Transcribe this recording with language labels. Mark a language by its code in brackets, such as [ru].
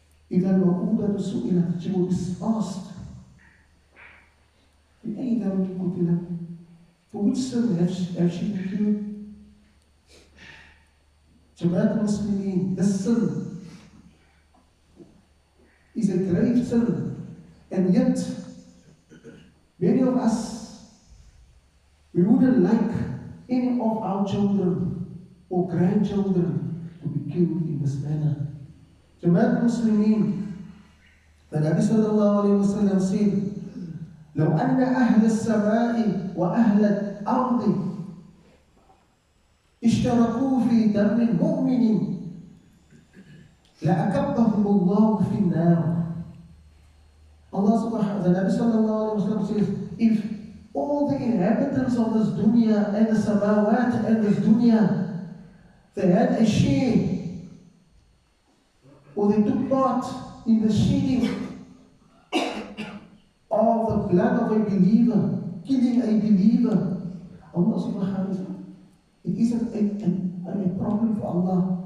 [ar] إذا الموءودة سئلت, [en] she will be asked, [ar] بأي ذنب قتلت? [en] For which sin has she been killed? Jama'at al-Muslimin, this sin is a grave sin, and yet many of us, we wouldn't like any of our children or grandchildren to be killed in this manner. Jama'at al-Muslimin, the Nabi sallallahu alayhi wa sallam said, [ar] لو أن أهل السماء وأهل الأرض اشتركوا في دم المؤمن لأكبهم الله في النار. [en] Allah subhanahu wa ta'ala, the Nabi sallallahu alayhi wa sallam says, if all the inhabitants of this dunya and the samawat and this dunya, they had a share, or they took part in the shedding of the blood of a believer, killing a believer, Allah subhanahu wa ta'ala, it isn't a problem for Allah.